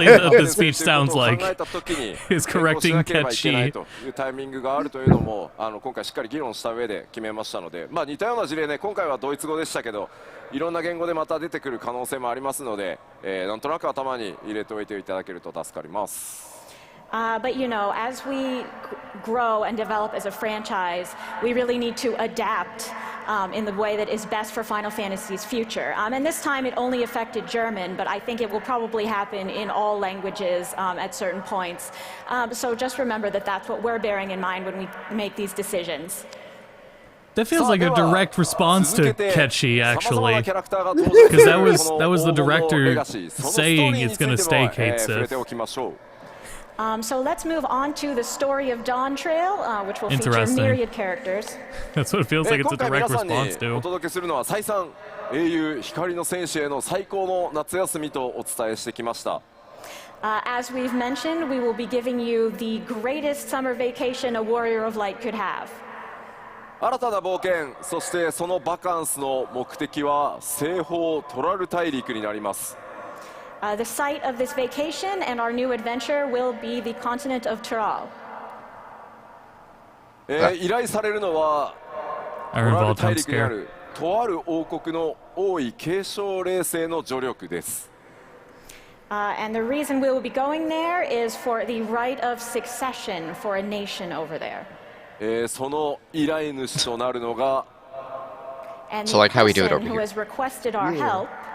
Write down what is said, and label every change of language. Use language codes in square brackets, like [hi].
[en] the speech sounds like is correcting Ketchi. [ja] というタイミングがあるというのも今回しっかり議論した上で決めましたので、まあ似たような事例ね、今回はドイツ語でしたけど、いろんな言語でまた出てくる可能性もありますので、なんとなく頭に入れておいていただけると助かります。 [en] But you know, as we grow and develop as a franchise, we really need to adapt in the way that is best for Final Fantasy's future. And this time it only affected German, but I think it will probably happen in all languages at certain points. So just remember that that's what we're bearing in mind when we make these decisions. That feels like a direct response to Ketchi, actually, because that was the director saying it's going to stay Kate Sith. So let's move on to the story of Dawn Trail, which will feature myriad characters. That's what it feels like it's a direct response to. [ja] お届けするのは再三英雄光の戦士への最高の夏休みとお伝えしてきました。 [en] As we've mentioned, we will be giving you the greatest summer vacation a warrior of light could have. [ja] 新たな冒険、そしてそのバカンスの目的は西方トラル大陸になります。 [en] The site of this vacation and our new adventure will be the continent of Tural. [ja] 依頼されるのはトラル大陸にあるとある王国の王位継承令制の助力です。 [en] And the reason we will be going there is for the right of succession for a nation over there. [ja] その依頼主となるのが [en] And the person who has requested our help.